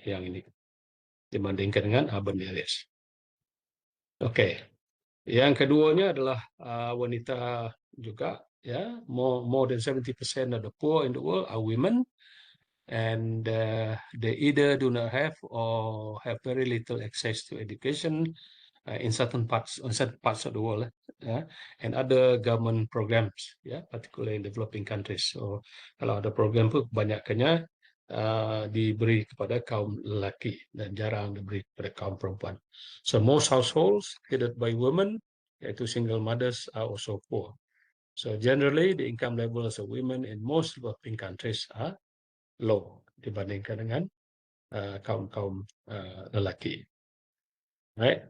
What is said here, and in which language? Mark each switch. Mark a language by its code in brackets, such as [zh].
[ms] Yang ini dibandingkan dengan urban areas. Okay, yang keduanya adalah wanita juga, ya. [en] More than 70% of the poor in the world are women, and they either do not have or have very little access to education, in certain parts of the world, and other government programs, particularly in developing countries. [ms] So kalau ada program itu kebanyakannya diberi kepada kaum lelaki dan jarang diberi kepada kaum perempuan. [en] So most households headed by women, yaitu single mothers, are also poor. So generally, the income levels of women in most developing countries are low [ms] dibandingkan dengan kaum-kaum lelaki. [en] Right?